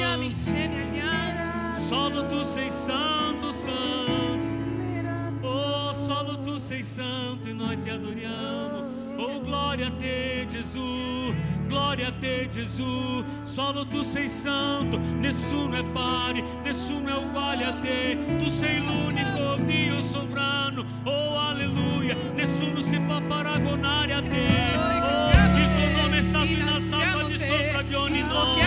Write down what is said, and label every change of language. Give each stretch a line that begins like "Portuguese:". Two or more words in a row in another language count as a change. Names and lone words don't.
Italian: insieme agli angeli. Solo tu sei santo, santo. Oh, solo tu sei santo
Portuguese: e nós te adoramos. Oh, glória a te, Jesus. Glória a te, Jesus.
Italian: Solo tu sei santo, nessuno è pari, nessuno è uguale a te. Tu sei l'unico Dio sovrano. Oh, alleluia. Nessuno si può paragonare a te. Oh, il tuo nome è stato innalzato al di sopra di ogni nome.